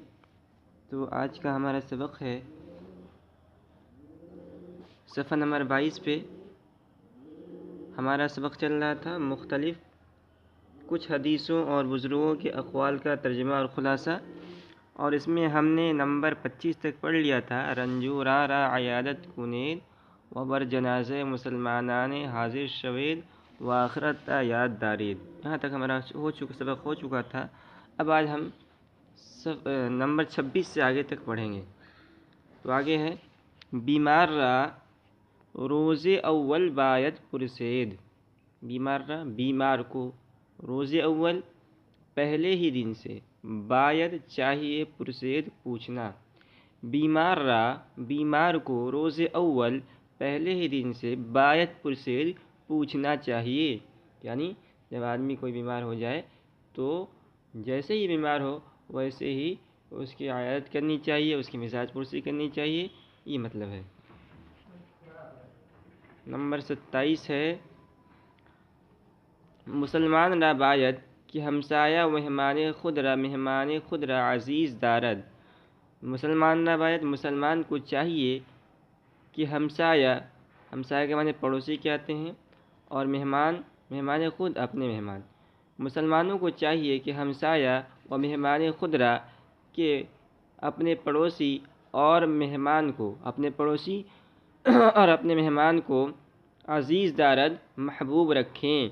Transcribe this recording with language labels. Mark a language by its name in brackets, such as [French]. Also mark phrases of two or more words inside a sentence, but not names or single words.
[Urdu] تو آج کا ہمارا سبق ہے صفحہ نمبر 22 پہ ہمارا سبق چل رہا تھا مختلف کچھ حدیثوں اور بزرگوں کے اقوال کا ترجمہ اور خلاصہ، اور اس میں ہم نے نمبر 25 تک پڑھ لیا تھا۔ [Persian] رنجورا را عیادت کنید و بر جنازہ مسلمانان حاضر شوید و آخرت یاد دارید۔ [Urdu] یہاں تک ہمارا سبق ہو چکا تھا۔ اب آج ہم نمبر 26 سے آگے تک پڑھیں گے۔ تو آگے ہے [Persian] بیمار را روز اول باید پرسید۔ [Urdu] بیمار کو روز اول پہلے ہی دن سے، باید چاہیے، پرسید پوچھنا۔ بیمار کو روز اول پہلے ہی دن سے، [Persian] باید پرسید [Urdu] پوچھنا چاہیے۔ یعنی جب آدمی کوئی بیمار ہو جائے تو جیسے ہی بیمار ہو ویسے ہی اس کی عیادت کرنی چاہیے، اس کی مزاج پرسی کرنی چاہیے، یہ مطلب ہے۔ نمبر 27 ہے [Persian] مسلمان را باید کہ ہمسایہ مہمان خود را عزیز دارد۔ مسلمان را باید، [Urdu] مسلمان کو چاہیے کہ ہمسایہ کے معنی پڑوسی کہتے ہیں، اور [Persian] مہمان خود [Urdu] اپنے مہمان۔ مسلمانوں کو چاہیے کہ [Persian] ہمسایہ و مہمان خود را [Urdu] کہ اپنے پڑوسی اور مہمان کو، اپنے پڑوسی اور اپنے مہمان کو [Persian] عزیز دارد، [Urdu] محبوب رکھیں۔